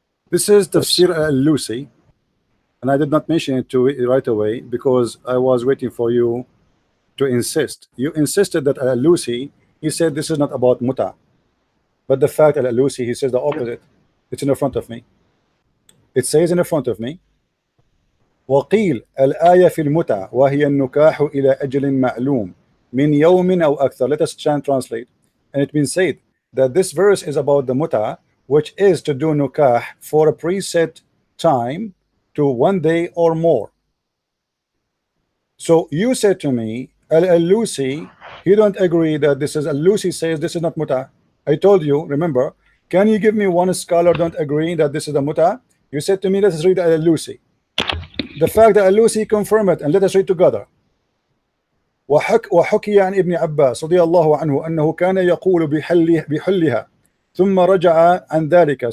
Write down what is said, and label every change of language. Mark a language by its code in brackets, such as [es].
[en] This is Tafsir al-Lusi, and I did not mention it to right away because I was waiting for you to insist. You insisted that al-Lusi, he said this is not about muta, but the fact al-Lusi, he says the opposite. It's in the front of me. It says in the front of me, [ar] وقيل الآية في المتع وهي النكاح إلى أجل معلوم من يوم أو أكثر. [en] Let us translate. And it been said that this verse is about the muta, which is to do nukah for a preset time to 1 day or more. So you said to me, al-Lusi, he don't agree that this is al-Lusi says this is not muta. I told you, remember, can you give me one scholar don't agree that this is a muta? You said to me, let us read al-Lusi. The fact that al-Lusi confirmed it, and let us read together. [ar] وحكي عن ابن عباس رضي الله عنه أنه كان يقول بحلها ثم رجع عن ذلك.